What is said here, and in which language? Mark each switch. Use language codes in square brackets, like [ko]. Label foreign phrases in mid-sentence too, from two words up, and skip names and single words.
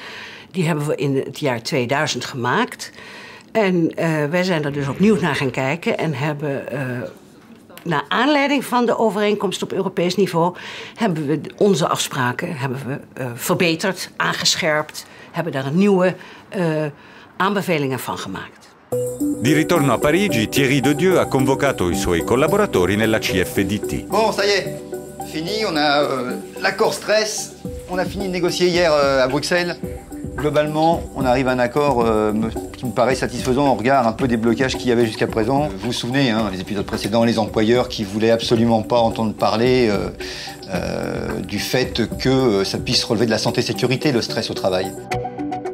[nl] Die hebben we in het jaar 2000 gemaakt. En wij zijn er dus opnieuw naar gaan kijken en hebben naar aanleiding van de overeenkomst op Europees niveau hebben we onze afspraken verbeterd, aangescherpt, hebben daar nieuwe aanbevelingen van gemaakt. [it] Di ritorno a Parigi, Thierry De Dieu ha convocato i suoi collaboratori nella CFDT. [fr] Bon, ça y est, fini, on a l'accord stress, on a fini de négocier hier à Bruxelles. Globalement, on arrive à un accord qui me paraît satisfaisant au regard un peu des blocages qu'il y avait jusqu'à présent. Vous vous souvenez, les épisodes précédents, les employeurs qui voulaient absolument pas entendre parler du fait que ça puisse relever de la santé-sécurité, le stress au travail.